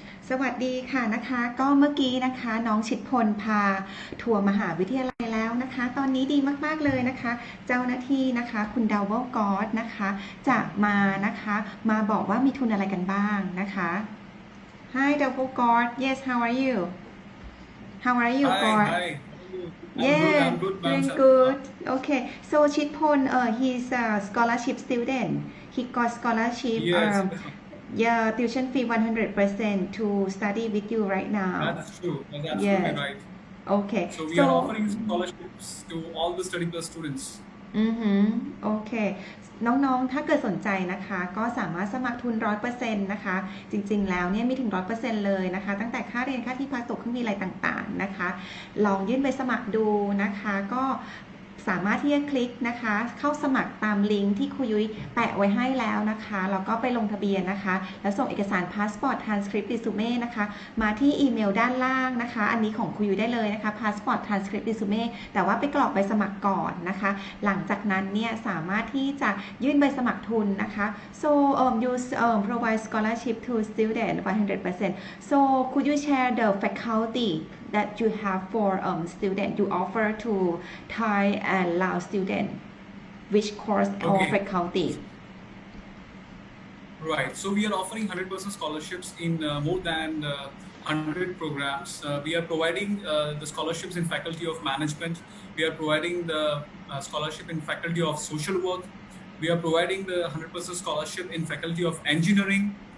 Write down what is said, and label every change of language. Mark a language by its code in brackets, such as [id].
[th] สวัสดีค่ะนะคะก็เมื่อกี้นะคะน้องชิดพลพาทัวร์มหาวิทยาลัยแล้วนะคะตอนนี้ดีมากๆเลยนะคะเจ้าหน้าที่นะคะคุณดาวเวลกอดนะคะจะมานะคะมาบอกว่ามีทุนอะไรกันบ้างนะคะ [en] Hi Double God yes how are you [th] how are you [en] Hi, God hi. How are you? yeah I'm good, ma'am. doing good okay so ชิดพลhe's a scholarship student he got scholarship Yes, yeah tuition fee 100% to study with you right now that's true. That's absolutely yes right. okay So we so are offering scholarships to all the study plus students. [th] อือหือโอเคน้องๆถ้าเกิดสนใจนะคะก็สามารถสมัครทุน100%นะคะจริงๆแล้วเนี่ยมีถึง100%เลยนะคะตั้งแต่ค่าเรียนค่าที่พักตั๋วเครื่องบินอะไรต่างๆนะคะลองยื่นใบสมัครดูนะคะก็ สามารถที่จะคลิกนะคะเข้าสมัครตามลิงก์ที่ครูยุ้ยแปะไว้ให้แล้วนะคะแล้วก็ไปลงทะเบียนนะคะแล้วส่งเอกสารพาสปอร์ตทรานสคริปต์รีสูเม่นะคะ มาที่อีเมลด้านล่างนะคะอันนี้ของครูยุ้ยได้เลยนะคะพาสปอร์ตทรานสคริปต์รีสูเม่แต่ว่าไปกรอกใบสมัครก่อนนะคะหลังจากนั้นเนี่ยสามารถที่จะยื่นใบสมัครทุนนะคะ [en] so you provide scholarship to student 100% so could you share the faculty that you have for student you offer to Thai and Lao student which course or Okay, faculty right. So we are offering 100% scholarships in more than 100 programs. We are providing the scholarships in Faculty of Management. We are providing the scholarship in Faculty of Social Work. We are providing the 100% scholarship in Faculty of Engineering.